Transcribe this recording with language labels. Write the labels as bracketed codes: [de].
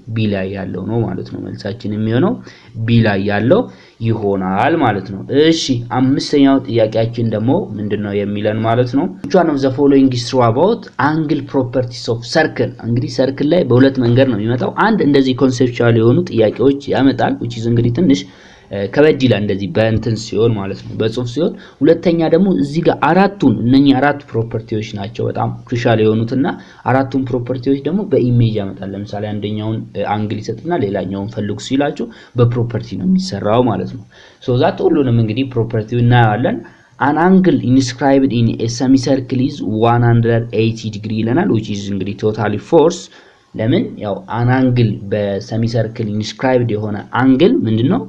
[am] ቢ ላይ ያለው ነው ማለት ነው። መልሳችን የሚሆነው ቢ ላይ ያለው ይሆናል ማለት ነው። እሺ አምስተኛው ጥያቄያችን ደግሞ ምንድነው የሚለን ማለት ነው? [en] which one of the following is true about angle properties of circle? [am] እንግዲህ ሰርክል ላይ በሁለት መንገድ ነው የሚመጣው። አንድ እንደዚህ ኮንሴፕቹዋል የሆኑ ጥያቄዎች ያመጣል which is እንግዲህ ትንሽ ከበድ ይላል እንደዚህ በእንትን ሲሆን ማለት ነው በጽሁፍ ሲሆን። ሁለተኛ ደግሞ እዚህ ጋር እነኚህ አራት ፕሮፐርቲዎች ናቸው በጣም ክሩሻል የሆኑትና አራቱን ፕሮፐርቲዎች ደግሞ በኢሜጅ ያመጣል። ለምሳሌ አንደኛውን አንግል ይሰጥና ሌላኛውን ፈልጉ ሲላችሁ በፕሮፐርቲ ነው የሚሰራው ማለት ነው። ሶ ዛት ሁሉንም እንግዲህ ፕሮፐርቲው እናያለን። an angle inscribed in a semicircle is 180 degree ይለናል which is እንግዲህ totally force ለምን ያው አን አንግል በሰሚ ሰርክል ኢንስክራይብድ የሆነ አንግል ምንድነው?